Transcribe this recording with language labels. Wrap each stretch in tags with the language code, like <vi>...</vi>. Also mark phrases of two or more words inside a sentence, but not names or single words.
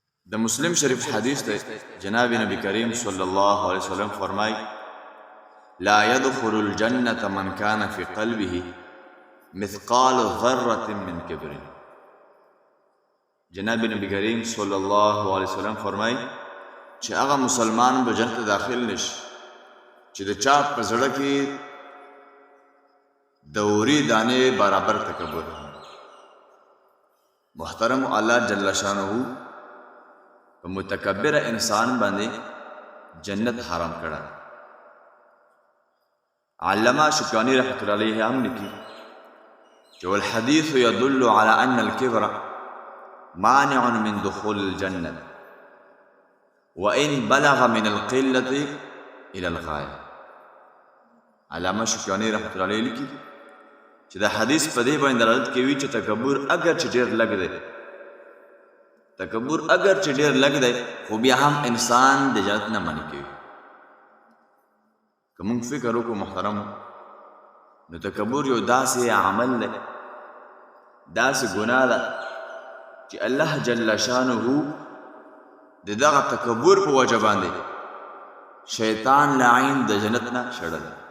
<ps>د مسلم شریف حدیث ته جناب نبی کریم</ps> <ar>صلی الله علیه وسلم</ar> <ps>فرمای</ps> <ar>لا يدخل الجنة من كان في قلبه مثقال ذرة من كبر.</ar> <ps>جناب نبی کریم</ps> <ar>صلی الله علیه وسلم</ar> <ps>فرمای چې هغه مسلمان به جنت داخل نشي چې د چا په زړه کې د اوري دانې برابر تکبر. محترم الله</ps> <ar>جل شانه</ar> <ps>په متکبر انسان باندې جنت حرام کړه. علامہ شوکانی</ps> <ar>رحمۃ اللہ علیہ</ar> <ps>هم لیکي چې</ps> <ar>والحديث يدل على ان الكبر مانع من دخول الجنة وان بلغ من القلة الى الغاية.</ar> <ps>علامہ شوکانی</ps> <ar>رحمۃ اللہ علیہ</ar> <ps>لیکي چې دا حدیث په دې باندې دلالت کوي چې تکبر اگر چې ډېر لږ دی، تکبر اگر چې ډېر لږ دی خو بیا هم انسان د جنت نه منع کوي. که موږ فکر وکړو محترمو نو تکبر یو داسې عمل دی، داسې ګناه ده چې الله</ps> <ar>جل شانه</ar> <ps>د دغه تکبر په وجه باندې شیطان لعین د جنت نه شړل.</ps>